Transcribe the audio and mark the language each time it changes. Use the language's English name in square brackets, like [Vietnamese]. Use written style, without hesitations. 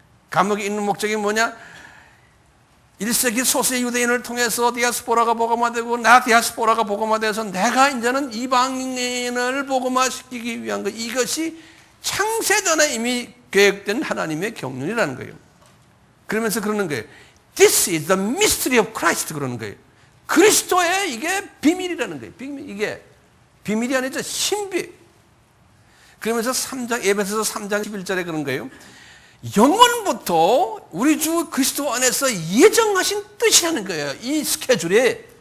[Korean] 감옥에 있는 목적이 뭐냐? 1세기 소수 유대인을 통해서 디아스포라가 복음화되고 나 디아스포라가 복음화돼서 내가 이제는 이방인을 복음화시키기 위한 것. 이것이 창세전에 이미 계획된 하나님의 경륜이라는 거예요. 그러면서 그러는 거예요. [English] This is the mystery of Christ [Korean] 그러는 거예요. 그리스도의 이게 비밀이라는 거예요. 이게 비밀이 아니죠. 신비. 그러면서 에베소서 3장 11절에 그런 거예요. 영원부터 우리 주 그리스도 안에서 예정하신 뜻이라는 거예요. 이 스케줄이.